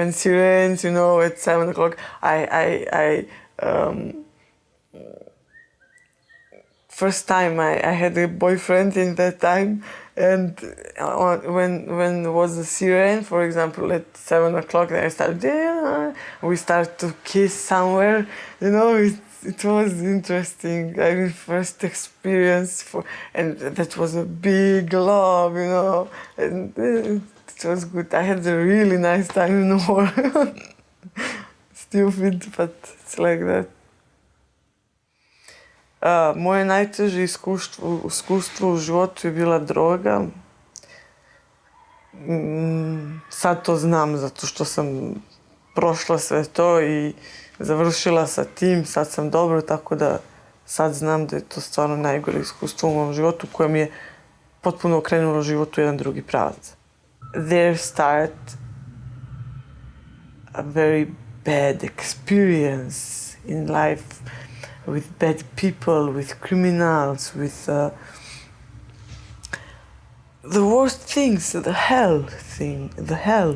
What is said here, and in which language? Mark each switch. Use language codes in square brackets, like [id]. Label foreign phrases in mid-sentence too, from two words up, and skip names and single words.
[en] And sirens, you know, at 7 o'clock, first time I had a boyfriend in that time, and when there was a siren, for example, at 7 o'clock, I started, we start to kiss somewhere, you know. It was interesting. I mean, first experience and that was a big love, you know, and it was good. I had a really nice time in war. Stupid, but it's like that. [sr] Moje najteže iskustvo u životu je bila droga. Sad to znam zato što sam prošla sve to i završila sa tim, sad sam dobro, tako da sad znam da je to stvarno najgore iskustvo u mom životu koje mi je potpuno okrenulo život u jedan drugi pravac. [en] There start a very bad experience in life with bad people, with criminals, with the worst things, the hell thing, the hell.